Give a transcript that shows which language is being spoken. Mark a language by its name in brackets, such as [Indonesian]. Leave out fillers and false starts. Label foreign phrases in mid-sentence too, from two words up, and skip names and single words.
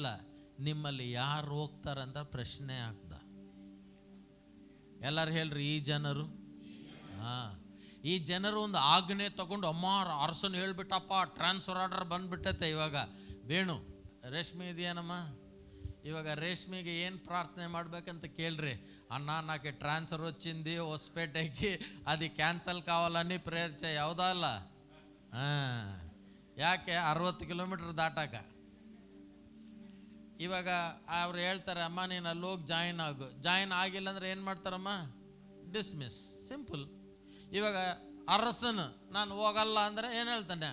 [Kannada] ನಿಮ್ಮಲ್ಲಿ ಯಾರು ಹೋಗ್ತಾರಂತ ಪ್ರಶ್ನೆ ಆಗ್ದ. ಎಲ್ಲರೂ ಹೇಳ್ರಿ, ಈ ಜನರು ಈ ಜನರು ಒಂದು ಆಜ್ಞೆ ತಗೊಂಡು, ಅಮ್ಮ ಅರಸನ್ ಹೇಳ್ಬಿಟ್ಟಪ್ಪ, [English] transfer order [Kannada] ಬಂದ್ಬಿಟ್ಟೈತೆ. ಇವಾಗ ವೇಣು ರೇಷ್ಮೆ ಇದೆಯೇನಮ್ಮ, [Telugu] ఇవాగ రేష్మికి ఏం ప్రార్థన [Kannada] ಮಾಡಬೇಕಂತ ಕೇಳ್ರಿ. [Telugu] అన్న నాకు ట్రాన్స్ఫర్ వచ్చింది ಹೊಸಪೇಟೆಗೆ, అది ಕ್ಯಾನ್ಸಲ್ కావాలని ಪ್ರೇಯರ್ చేయ. [Kannada] ಹೌದಾ ಅಲ್ಲ? ಯಾಕೆ 60 ಕಿಲೋಮೀಟರ್ ದಾಟಾಕ. ಇವಾಗ ಅವ್ರು ಹೇಳ್ತಾರೆ, ಅಮ್ಮ ನೀನು ಅಲ್ಲಿ ಹೋಗಿ ಜಾಯಿನ್ ಆಗು. ಜಾಯಿನ್ ಆಗಿಲ್ಲ ಅಂದ್ರೆ ಏನು ಮಾಡ್ತಾರಮ್ಮ? ಡಿಸ್ಮಿಸ್. ಸಿಂಪಲ್. ಇವಾಗ ಅರಸನು ನಾನು ಹೋಗಲ್ಲ ಅಂದರೆ ಏನು ಹೇಳ್ತಾನೆ?